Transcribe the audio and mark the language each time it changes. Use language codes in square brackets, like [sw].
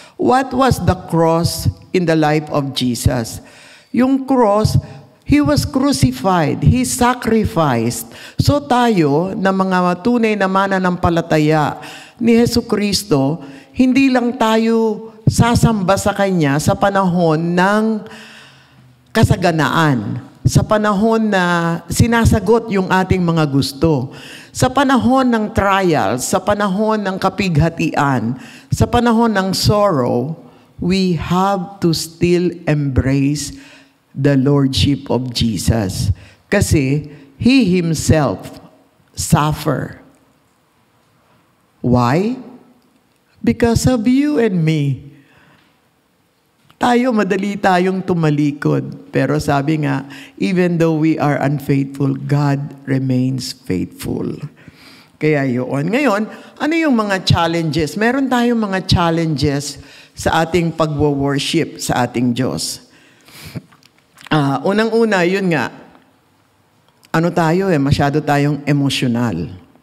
[en] What was the cross in the life of Jesus? Yung cross, He was crucified. He sacrificed. [tl] So tayo, na mga tunay na mananampalataya ni Hesukristo, hindi lang tayo sasamba sa Kanya sa panahon ng kasaganaan, sa panahon na sinasagot yung ating mga gusto, sa panahon ng trial, sa panahon ng kapighatian, sa panahon ng sorrow, [en] we have to still embrace the Lordship of Jesus. Kasi He Himself suffered. Why? Because of you and me. [tl] Tayo, madali tayong tumalikod. Pero sabi nga, [en] even though we are unfaithful, God remains faithful. [tl] Kaya yun. Ngayon, ano yung mga challenges? Meron tayong mga challenges sa ating pagwo-worship sa ating Diyos. Unang-una, yun nga, masyado tayong emotional.